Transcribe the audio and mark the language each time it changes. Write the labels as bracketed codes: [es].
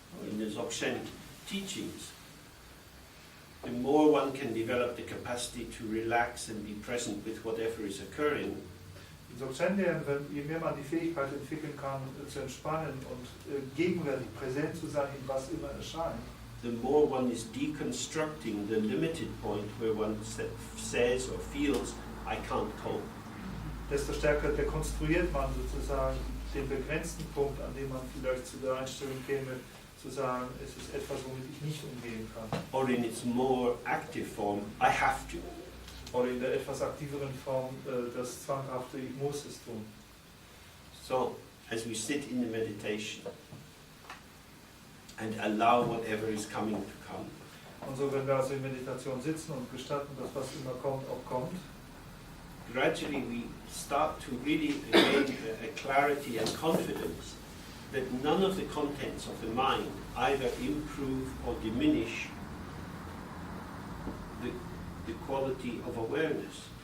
[en] In the Dzogchen teachings, the more one can develop the capacity to relax and be present with whatever is occurring, [de] In Dzogchen-Lehren, je mehr man die Fähigkeit entwickeln kann, zu entspannen und gegenwärtig präsent zu sein, in was immer erscheint, [en] the more one is deconstructing the limited point where one says or feels, I can't cope. [de] desto stärker dekonstruiert man sozusagen den begrenzten Punkt, an dem man vielleicht zu der Einstellung käme, zu sagen, es ist etwas, womit ich nicht umgehen kann. [en] Or in its more active form, I have to. [de] Oder in der etwas aktiveren Form das zwanghafte, ich muss es tun. [en] So, as we sit in the meditation and allow whatever is coming to come, [de] Und so, wenn wir also in Meditation sitzen und gestatten, dass was immer kommt, auch kommt, [en] gradually we start to really gain a clarity and confidence that none of the contents of the mind either improve or diminish the quality of awareness.